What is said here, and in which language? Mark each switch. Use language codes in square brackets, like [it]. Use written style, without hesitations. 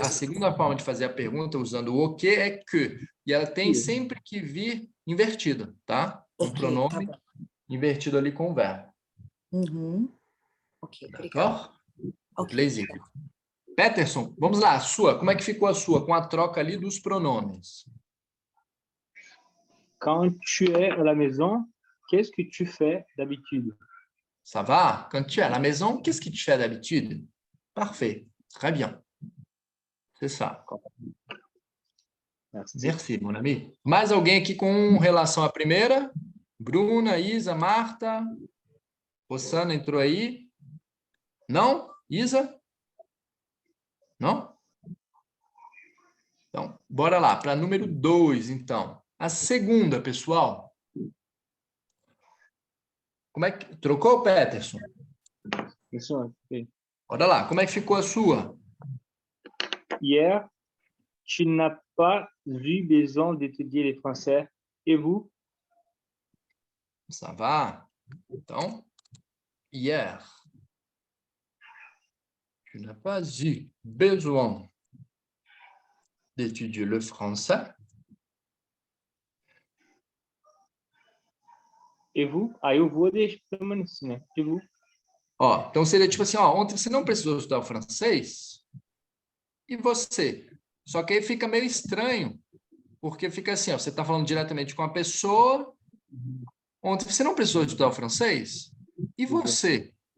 [pt] a segunda forma de fazer a pergunta usando o que é que. E ela tem sempre que vir invertida, tá? Um Ok, pronome tá bom. invertido ali com o verbo. Uhum. Ok, obrigada. [fr] D'accord? Ok. [pt] Plaisir. Peterson, vamos lá, a sua. Como é que ficou a sua com a troca ali dos pronomes? [fr] Quand tu es à la maison, qu'est-ce que tu fais d'habitude? Ça va? Quand tu es à la maison, qu'est-ce que tu fais d'habitude? Parfait. Très bien. C'est ça. Merci. Merci, mon ami. [pt] Mais alguém aqui com relação à primeira? Bruna, Isa, Marta? Rossana entrou aí? Não? Isa? Não? Então, bora lá, para número 2, então. A segunda, pessoal. Como é que... Trocou, Peterson? Isso, ok. Bora lá, como é que ficou a sua? [fr] Hier, tu n'as pas eu besoin d'étudier le français. Et vous? Ça va? Então, hier, tu n'as pas eu besoin d'étudier le français. Et vous? [pt] Aí eu vou deixando assim, né? [fr] E vous? [pt] Ó, então seria tipo assim, ó, ontem você não precisou estudar o francês, e você? Só que aí fica meio estranho, porque fica assim, ó, você está falando diretamente com a pessoa, ontem você não precisou estudar o francês, e você?